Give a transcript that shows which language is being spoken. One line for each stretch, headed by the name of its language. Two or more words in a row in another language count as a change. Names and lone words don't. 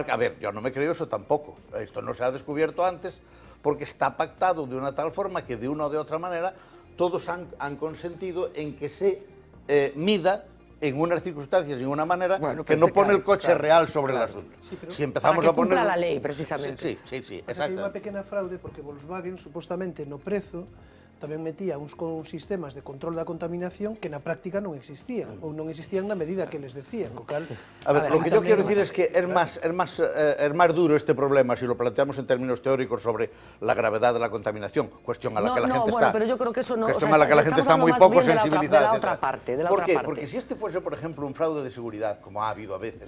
Spanish: A ver, yo no me creo eso tampoco. Esto no se ha descubierto antes porque está pactado de una tal forma que de una o de otra manera todos han consentido en que se mida en unas circunstancias y en una manera que no pone el coche real sobre el asunto. Sí, si empezamos para que a poner cumpla la ley, precisamente. Sí, exacto.
Galician: Hai unha pequena fraude porque Volkswagen supostamente no prezo tamén metía uns sistemas de control da contaminación que na práctica non existían, ou non existían na medida que les decían, co cal...
Spanish: A ver, lo que yo quiero decir es que es más duro este problema si lo planteamos en términos teóricos sobre la gravedad de la contaminación, cuestión a la que la gente está... pero yo creo que eso no... Cuestión a la que la gente está muy poco sensibilizada, de la otra parte, de la otra parte. Porque si este fuese, por ejemplo, un fraude de seguridad, como ha habido a veces...